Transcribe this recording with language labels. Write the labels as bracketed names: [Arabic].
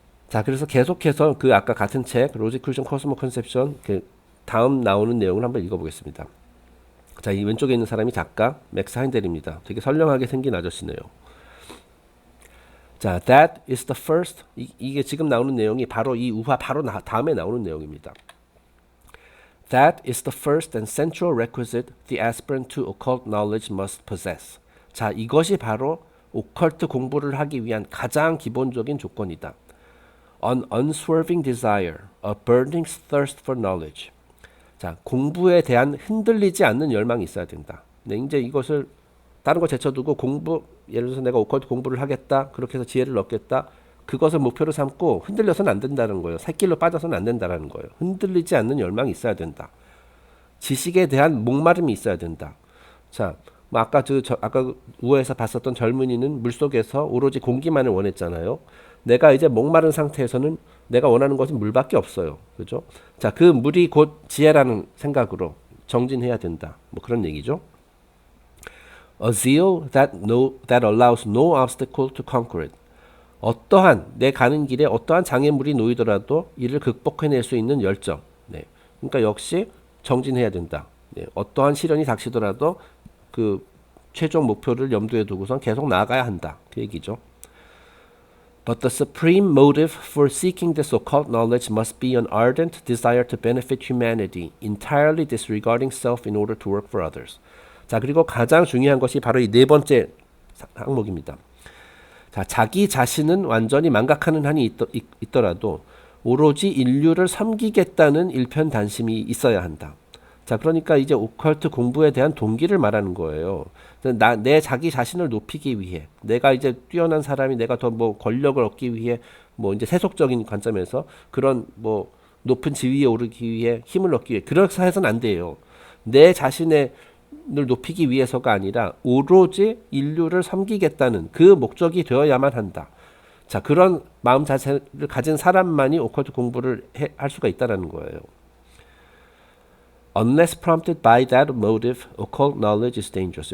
[Korean] 자, 그래서 계속해서 그 아까 같은 책 로지크루션 코스모 컨셉션 그 다음 나오는 내용을 한번 읽어보겠습니다. 자, 이 왼쪽에 있는 사람이 작가 맥스 하인델입니다. 되게 선량하게 생긴 아저씨네요. [English] 자, that is the first. [Korean] 이게 지금 나오는 내용이 바로 이 우화 바로 다음에 나오는 내용입니다. [English] That is the first and central requisite the aspirant to occult knowledge must possess. [Korean] 자, 이것이 바로 오컬트 공부를 하기 위한 가장 기본적인 조건이다. [English] An unswerving desire, a burning thirst for knowledge. [Korean] 자, 공부에 대한 흔들리지 않는 열망이 있어야 된다. 네, 이제 이것을 다른 거 제쳐두고 예를 들어서 내가 오컬트 공부를 하겠다. 그렇게 해서 지혜를 얻겠다. 그것을 목표로 삼고 흔들려서는 안 된다는 거예요. 새길로 빠져서는 안 된다는 거예요. 흔들리지 않는 열망이 있어야 된다. 지식에 대한 목마름이 있어야 된다. 자, 뭐 아까 우에서 봤었던 젊은이는 물속에서 오로지 공기만을 원했잖아요. 내가 이제 목마른 상태에서는 내가 원하는 것은 물밖에 없어요. 그죠? 자, 그 물이 곧 지혜라는 생각으로 정진해야 된다. 뭐 그런 얘기죠. [English] A zeal that allows no obstacle to conquer it. [Korean] 어떠한 내 가는 길에 어떠한 장애물이 놓이더라도 이를 극복해낼 수 있는 열정. 네. 그러니까 역시 정진해야 된다. 네. 어떠한 시련이 닥치더라도 그 최종 목표를 염두에 두고선 계속 나아가야 한다. 그 얘기죠. [English] But the supreme motive for seeking this occult knowledge must be an ardent desire to benefit humanity, entirely disregarding self in order to work for others. [Korean] 자, 그리고 가장 중요한 것이 바로 이 네 번째 항목입니다. 자, 자기 자신은 완전히 망각하는 한이 있더라도 오로지 인류를 섬기겠다는 일편단심이 있어야 한다. 자, 그러니까 이제 오컬트 공부에 대한 동기를 말하는 거예요. 내 자기 자신을 높이기 위해, 내가 이제 뛰어난 사람이 내가 더 뭐 권력을 얻기 위해, 뭐 이제 세속적인 관점에서 그런 뭐 높은 지위에 오르기 위해 힘을 얻기 위해 그렇게 해서는 안 돼요. 내 자신을 높이기 위해서가 아니라 오로지 인류를 섬기겠다는 그 목적이 되어야만 한다. 자, 그런 마음 자세를 가진 사람만이 오컬트 공부를 할 수가 있다는 거예요. [English] Unless prompted by that motive, occult knowledge is dangerous.